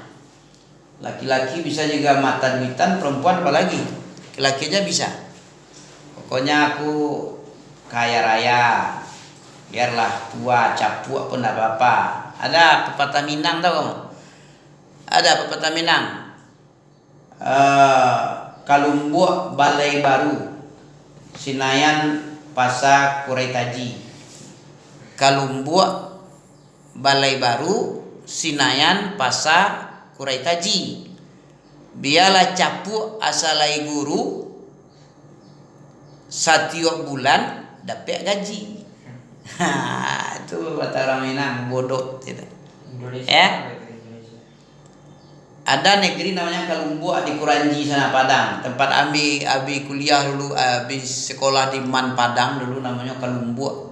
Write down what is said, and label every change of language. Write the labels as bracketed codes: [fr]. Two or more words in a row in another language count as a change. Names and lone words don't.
[id] Laki-laki bisa juga mata duitan, perempuan apalagi. Laki-laki aja bisa. Pokoknya aku kaya raya, biarlah tua capuk pun tidak apa-apa. Ada pepatah Minang tahu kamu? Ada pepatah Minang. Kalumbuk balai baru, Sinayan Pasar Kurai Taji. Kalumbuk balai baru, Sinayan Pasar Kurai Taji. [min] Biarlah capuk asalai guru, setiap bulan dapat gaji. [id] Itu kata orang Minang, bodoh gitu. Indonesia. Ya. Ada negeri namanya Kalumbuk di Kuranji sana Padang. Tempat abi kuliah dulu, abi sekolah di Man Padang dulu namanya Kalumbuk.